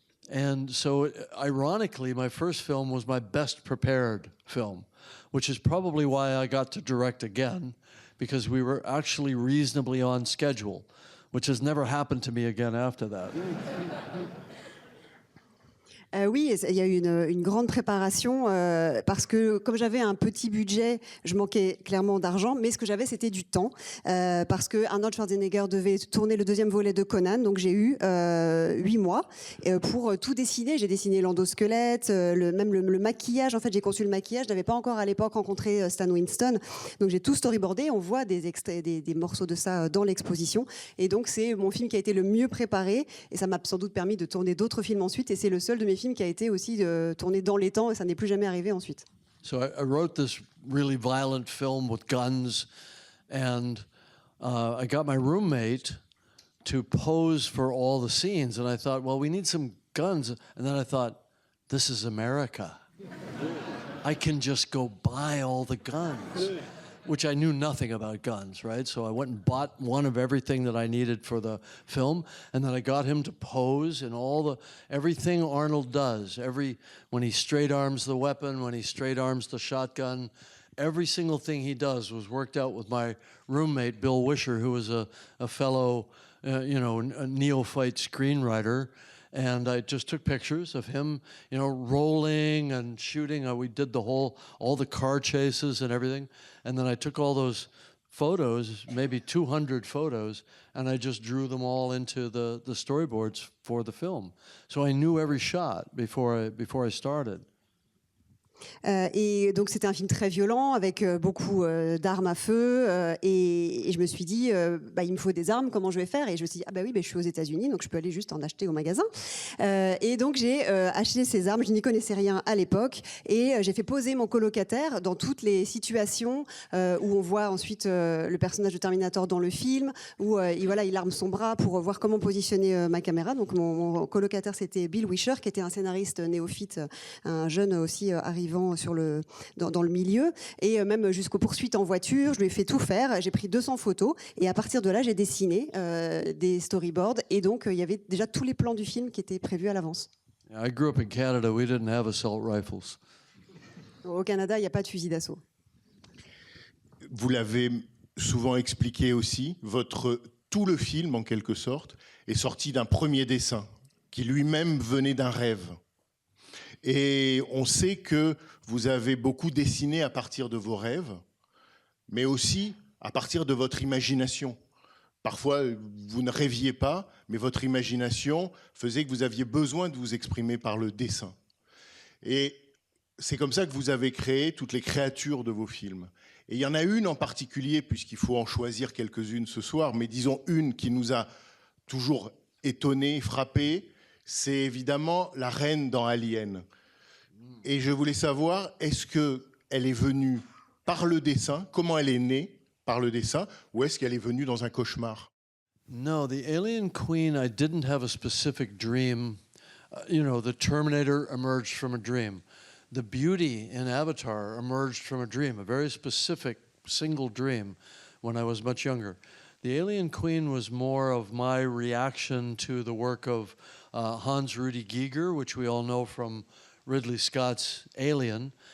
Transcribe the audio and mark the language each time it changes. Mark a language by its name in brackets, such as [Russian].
[English] And so, ironically, my first film was my best prepared film, which is probably why I got to direct again, because we were actually reasonably on schedule, which has never happened to me again after that. [French] Oui, il y a eu une grande préparation parce que comme j'avais un petit budget, je manquais clairement d'argent, mais ce que j'avais, c'était du temps parce que Arnold Schwarzenegger devait tourner le 2e volet de Conan, donc j'ai eu 8 mois pour tout dessiner. J'ai dessiné l'endosquelette, même le maquillage. En fait, j'ai conçu le maquillage. Je n'avais pas encore à l'époque rencontré Stan Winston, donc j'ai tout storyboardé. On voit des extraits, des morceaux de ça dans l'exposition, et donc c'est mon film qui a été le mieux préparé, et ça m'a sans doute permis de tourner d'autres films ensuite, et c'est le seul de mes films qui a été aussi tourné dans les temps, et ça n'est plus jamais arrivé ensuite. [English] So I wrote this really violent film with guns, and I got my roommate to pose for all the scenes, and I thought, well, we need some guns. And then I thought, this is America. I can just go buy all the guns, which I knew nothing about guns, right? So I went and bought one of everything that I needed for the film, and then I got him to pose in everything Arnold does. When he straight arms the weapon, when he straight arms the shotgun, every single thing he does was worked out with my roommate, Bill Wisher, who was a fellow, a neophyte screenwriter. And I just took pictures of him, you know, rolling and shooting. We did all the car chases and everything. And then I took all those photos, maybe 200 photos, and I just drew them all into the storyboards for the film. So I knew every shot before I started. [French] Et donc c'était un film très violent avec beaucoup d'armes à feu et je me suis dit il me faut des armes, comment je vais faire? Et je me suis dit oui, je suis aux États-Unis donc je peux aller juste en acheter au magasin. Et donc j'ai acheté ces armes, je n'y connaissais rien à l'époque et j'ai fait poser mon colocataire dans toutes les situations où on voit ensuite le personnage de Terminator dans le film où il arme son bras pour voir comment positionner ma caméra. Donc mon colocataire c'était Bill Wisher qui était un scénariste néophyte, un jeune aussi arrivant dans le milieu et même jusqu'aux poursuites en voiture, je lui ai fait tout faire, j'ai pris 200 photos et à partir de là j'ai dessiné des storyboards et donc il y avait déjà tous les plans du film qui étaient prévus à l'avance. [English] I grew up in Canada, we didn't have assault rifles. [French] Au Canada, il n'y a pas de fusil d'assaut. Vous l'avez souvent expliqué aussi, tout le film en quelque sorte est sorti d'un premier dessin qui lui-même venait d'un rêve. Et on sait que vous avez beaucoup dessiné à partir de vos rêves, mais aussi à partir de votre imagination. Parfois, vous ne rêviez pas, mais votre imagination faisait que vous aviez besoin de vous exprimer par le dessin. Et c'est comme ça que vous avez créé toutes les créatures de vos films. Et il y en a une en particulier, puisqu'il faut en choisir quelques-unes ce soir, mais disons une qui nous a toujours étonnés, frappés, c'est évidemment la reine dans Alien. Et je voulais savoir, est-ce qu'elle est venue par le dessin? Comment elle est née par le dessin? Ou est-ce qu'elle est venue dans un cauchemar? [English] No, the Alien Queen, I didn't have a specific dream. The Terminator emerged from a dream. The beauty in Avatar emerged from a dream, a very specific single dream when I was much younger. The Alien Queen was more of my reaction to the work of Hans Rudy Giger, which we all know from Ridley Scott's Alien.